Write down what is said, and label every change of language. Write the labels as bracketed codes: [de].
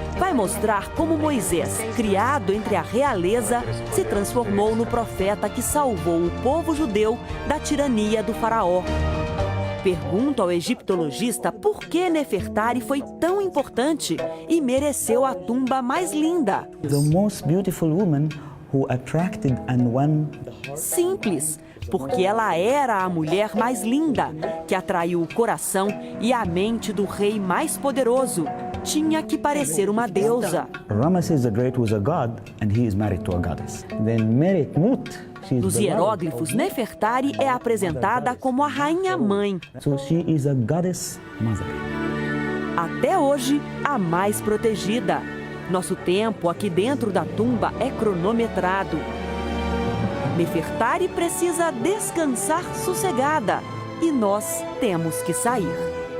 [pt] Vai mostrar como Moisés, criado entre a realeza, se transformou no profeta que salvou o povo judeu da tirania do faraó. Pergunto ao egiptologista por que Nefertari foi tão importante e mereceu a tumba mais linda. [en] The most beautiful woman who attracted and won. [pt] Simples, porque ela era a mulher mais linda, que atraiu o coração e a mente do rei mais poderoso. Tinha que parecer uma deusa. [en] Ramesses the Great was a god and he is married to a goddess. Then Merit Mut. [pt] Nos hieróglifos, Nefertari é apresentada como a rainha-mãe. [en] So she is a goddess mother. [pt] Até hoje, a mais protegida. Nosso tempo aqui dentro da tumba é cronometrado. Nefertari precisa descansar sossegada e nós temos que sair.